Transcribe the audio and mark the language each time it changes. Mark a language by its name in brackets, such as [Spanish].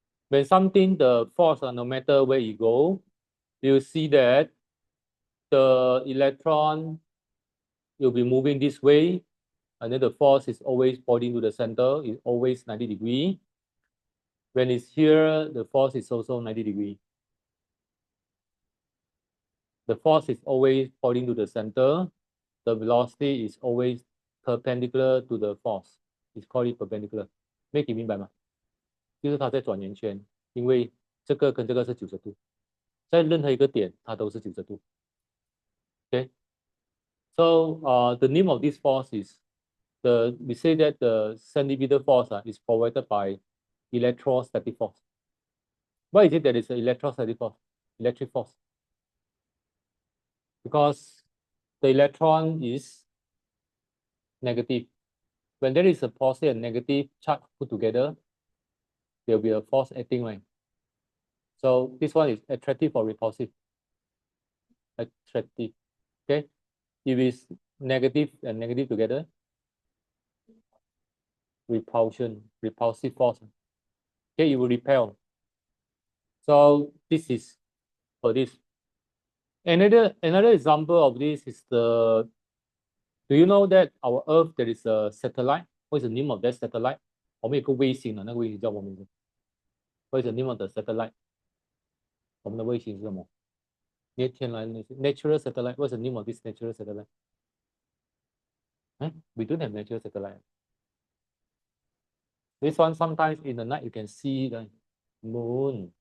[English] When something, the force, no matter where you go, you see that the electron will be moving this way, and then the force is always pointing to the center, is always 90 degrees. When it's here, the force is also 90 degrees. The force is always pointing to the center. The velocity is always perpendicular to the force. It's called it perpendicular. [Chinese] 没给明白吗？就是它在转圆圈，因为这个跟这个是90度，在任何一个点它都是90度。 [English] Okay. So the name of this force is we say that the centripetal force is provided by electrostatic force. Why is it that it's an electrostatic force? Electric force. Because the electron is negative. When there is a positive and negative charge put together, there will be a force acting, right? So this one is attractive or repulsive? Attractive. Okay. If it's negative and negative together, repulsive force. Okay, it will repel. So this is for this. Another example of this is do you know that our Earth there is a satellite? What is the name of that satellite? [Chinese] 我们有个卫星的，那个卫星叫什么名字？ [English] What is the name of the satellite? [Chinese] 我们的卫星是什么？ [English] 天然的 natural satellite. What's the name of this natural satellite? We don't have natural satellite. This one sometimes in the night you can see the moon.